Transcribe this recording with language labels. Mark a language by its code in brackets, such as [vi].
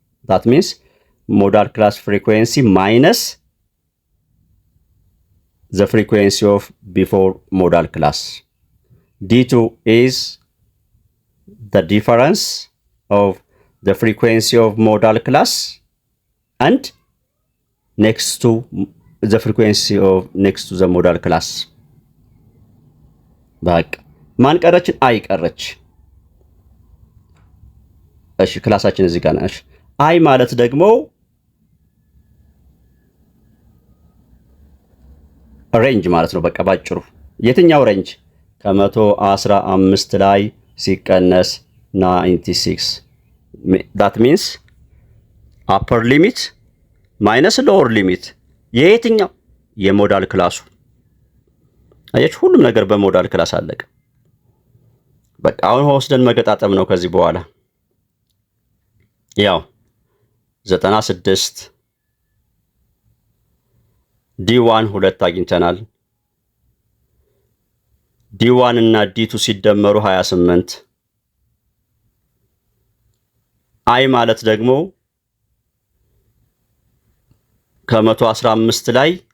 [en] That means modal class frequency minus the frequency of before modal class. D2 is the difference of the frequency of modal class and next to the frequency of next to the modal class. [am] በቃ ማን ቀረች? አይ ቀረች። እሺ ክላሳችን እዚህ ጋር ነሽ። አይ ማለት ደግሞ ሬንጅ ማለት ነው። በቃ ባጭሩ የትኛው ሬንጅ? ከ115 ላይ ሲቀነስ 96 [en] that means upper limit minus lower limit [am] የየትኛው? የሞዳል ክላሱ። አያችሁ ሁሉም ነገር በሞዳል ክላስ አለቀ። በቃ አሁን ወስደን መገጣጠም ነው ከዚህ በኋላ። ያው 96 ዲ1 2 አግኝተናል። ዲ1 እና ዲ2 ሲደመሩ 28። አይ ማለት ደግሞ ከ115 ላይ